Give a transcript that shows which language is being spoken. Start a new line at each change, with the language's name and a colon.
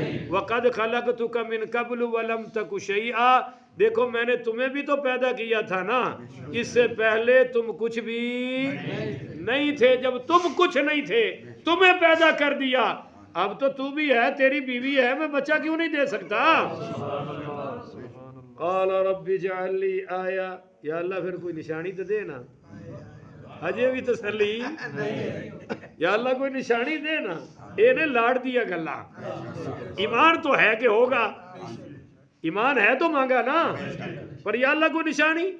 Arabic: وقد خلقتک من قبل ولم تک شیئا،
Urdu: دیکھو میں نے تمہیں بھی تو پیدا کیا تھا نا، اس سے پہلے تم کچھ بھی نہیں تھے. جب تم کچھ نہیں تھے تمہیں پیدا کر دیا، اب تو بھی ہے، تیری بیوی ہے، میں بچہ کیوں نہیں دے سکتا؟
Arabic: قال رب اجعل لی آیہ،
Urdu: یا اللہ پھر کوئی نشانی تو دے نا.
Punjabi: اجے بھی تسلی، یا اللہ کوئی نشانی دے نا. یہ نے لاڑ دیا گلا.
Urdu: ایمان تو ہے کہ ہوگا، ایمان ہے تو مانگا نا، پر یا اللہ کوئی نشانی.